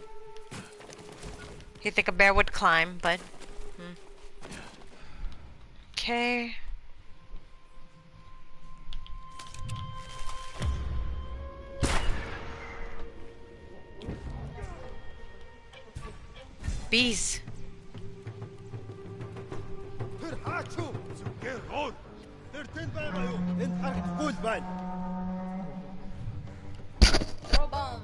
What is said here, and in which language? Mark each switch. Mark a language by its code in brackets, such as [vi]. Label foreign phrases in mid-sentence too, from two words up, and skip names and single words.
[en] You think a bear would climb, but... Okay. Bees. [mn] Тэр хаач юу? Зүгээр уур. Тэр тэнд байгаа юу? Энд харагдахгүй л байна. [en] Throw bomb.